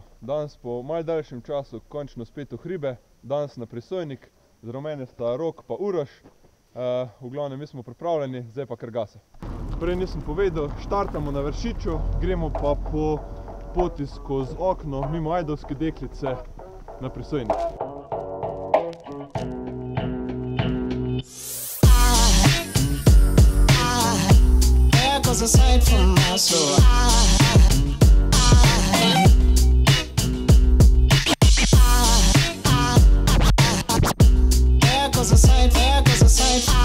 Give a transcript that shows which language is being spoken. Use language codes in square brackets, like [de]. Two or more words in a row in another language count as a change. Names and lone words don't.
[sl] Danes po malo daljšem času končno spet v hribe. Danes na Prisojnik. Zraven mene sta Rok pa Uroš. V glavnem, mi smo pripravljeni, zdaj pa kar gase. Prej nisem povedal, štartamo na Vršiču, gremo pa po poti skozi okno mimo Ajdovske deklice na Prisojnik. [en] Was a sight from my soul. There goes a sight, there goes a sight.